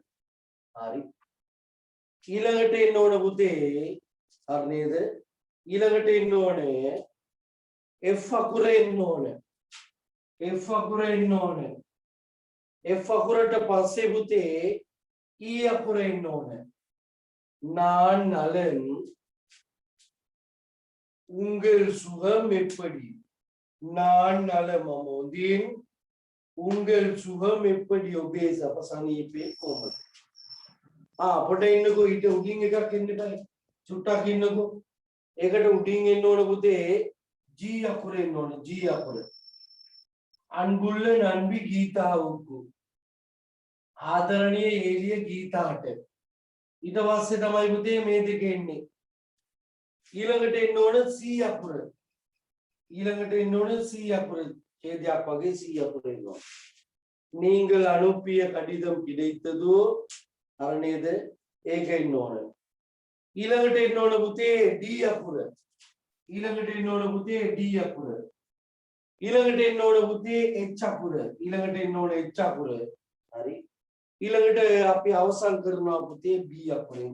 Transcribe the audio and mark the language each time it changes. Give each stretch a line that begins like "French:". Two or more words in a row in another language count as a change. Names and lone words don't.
Sinhala: හරි. ඊළඟට එන්න ඕන පුතේ හරි නේද? ඊළඟට එන්න ඕනේ F අකුර එන්න ඕනේ. F අකුර එන්න ඕනේ. F අකුරට පස්සේ පුතේ E අකුර එන්න ඕනේ.
Tamil: நான் நலன் உங்கள் சுகம் எப்படி? நான் நலமම හොඳින් உங்கள் சுகம் எப்படி
Sinhala: ඔබේ සප සනීපේ කොහොමද? පොඩ ඉන්නකෝ ඊට උඩින් එකක් එන්න බෑ. චුට්ටක් ඉන්නකෝ. ඒකට උඩින් එන්න ඕන පුතේ G අකුර එන්න ඕන G අකුර.
Tamil: அன்புள்ள நண்பி கீதாவுக்கு.
Sinhala: ආදරණීය එළිය ගීතාට. ඊට පස්සේ තමයි පුතේ මේ දෙක එන්නේ. ඊළඟට එන්න ඕන C අකුර. ඊළඟට එන්න ඕන C අකුර. ඡේදයක් වගේ C අකුර එනවා.
Tamil: நீங்கள் அனுப்பிய கடிதம் கிடைத்ததோ
Sinhala: අර නේද? ඒක එන්න ඕන. ඊළඟට එන්න ඕන පුතේ D අකුර. ඊළඟට එන්න ඕන පුතේ D අකුර. ඊළඟට එන්න ඕන පුතේ H අකුර. ඊළඟට එන්න ඕන H අකුර. හරි. ඊළඟට අපි අවසන් කරනවා පුතේ B අකුරෙන්.